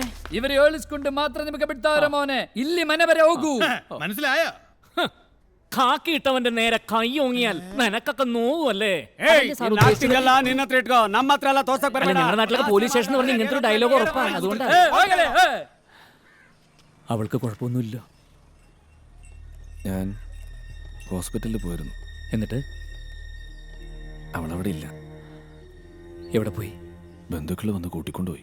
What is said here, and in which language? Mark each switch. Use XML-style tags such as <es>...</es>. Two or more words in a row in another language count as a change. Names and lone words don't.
<kn>ಇವರು ಹೇಳಿಸ್ಕೊಂಡು ಮಾತ್ರ ನಿಮಗೆ ಬಿಡ್ತಾರ മോനെ ಇಲ್ಲಿ ಮನೆ ಬರೆ ಹೋಗು</kn> <ml>മനസ്സിലായോ? കാക്കി ഇട്ടവന്റെ നേരെ കൈ ഓങ്ങിയാൽ നിനക്കൊക്കെ നോവല്ലേ?</ml> <kn>ನಿನ್ನ ಹತ್ರ ಇಟ್ಕೋ, ನಮ್ಮ ಹತ್ರ ಎಲ್ಲ ತೋರ್ಸಕ್ ಬರಲ್ಲ.</kn> <ml>ഞങ്ങളുടെ നാട്ടിലൊക്കെ പോലീസ് സ്റ്റേഷൻ പറഞ്ഞ് ഇങ്ങനത്തെ ഒരു ഡയലോഗ് ഉറപ്പാണ്. അതുകൊണ്ട് അവൾക്ക് കുഴപ്പമൊന്നുമില്ല. ഞാൻ ഹോസ്പിറ്റലിൽ പോയിരുന്നു. എന്നിട്ട് അവളവിടെ ഇല്ല. എവിടെ പോയി? ബന്ധുക്കൾ വന്ന് കൂട്ടിക്കൊണ്ടുപോയി.</ml>